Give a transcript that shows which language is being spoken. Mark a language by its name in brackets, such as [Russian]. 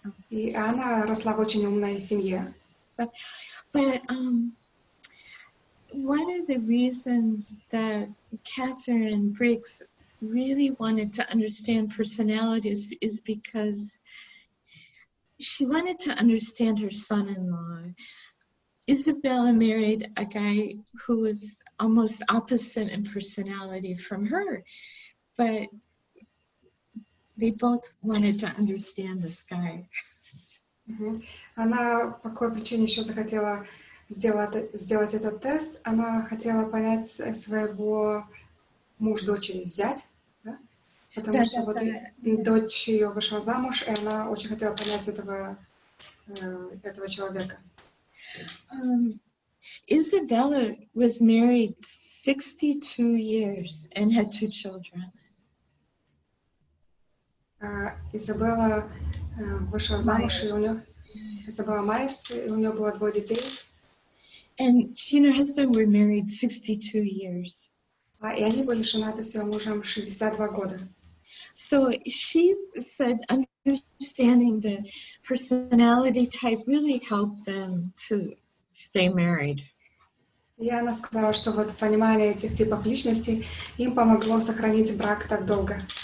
[Russian] И она росла в очень умной семье. [English] But one of the reasons that Catherine Briggs really wanted to understand personalities is because she wanted to understand her son-in-law. Isabella married a guy who was almost opposite in personality from her, but they both wanted to understand this guy. [Russian] Она по какой причине еще захотела сделать этот тест? Она хотела понять своего муж-дочери взять, да? Потому что вот дочь ее вышла замуж, и она очень хотела понять этого человека. [English] Isabella was married 62 years and had 2 children. [Russian] Изабелла вышла замуж, и у нее Изабелла Майерс, и у нее было 2 детей. [English] And she and her husband were married 62 years. [Russian] И они были женаты с ее мужем 62 года. [English] So she said understanding the personality type really helped them to stay married. [Russian] И она сказала, что вот понимание этих типов личности им помогло сохранить брак так долго.